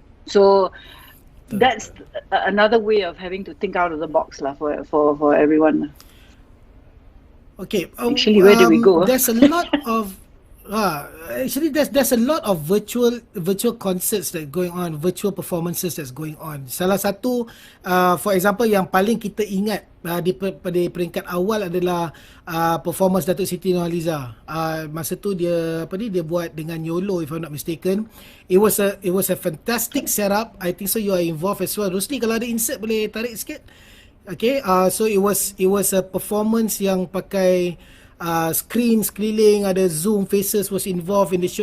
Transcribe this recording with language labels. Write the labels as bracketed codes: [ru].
[en] So that's another way of having to think out of the box lah for everyone. Okay. Actually, where do we go? There's a lot of there's a lot of virtual concerts that going on, virtual performances that's going on. [ms] Salah satu, for example, yang paling kita ingat di peringkat awal adalah performance Datuk Siti Nurhaliza. Masa tu dia buat dengan YOLO, if I'm not mistaken. [en] It was a fantastic setup. I think so you are involved as well. Rusli, kalau ada insert boleh tarik sikit. Okay, so it was a performance yang pakai screen sekeliling, ada zoom faces was involved in the show.